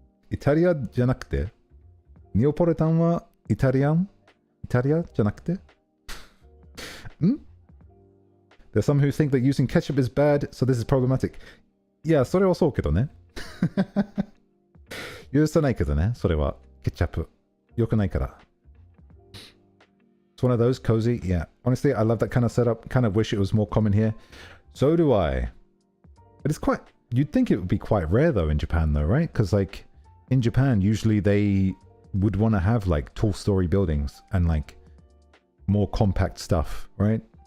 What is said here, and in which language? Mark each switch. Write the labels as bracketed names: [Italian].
[Japanese] イタリアじゃなくてネオポリタンはイタリアじゃなくて [English] There's some who think that using ketchup is bad, so this is problematic. [Japanese] いや、それはそうけどね。許さないけどね、それは。ケチャップ。良くないから。 [English] It's one of those cozy. Yeah. Honestly, I love that kind of setup. Kind of wish it was more common here. So do I. But it's quite... You'd think it would be quite rare though in Japan though, right? Because like in Japan, usually they would want to have like tall story buildings and like more compact stuff, right?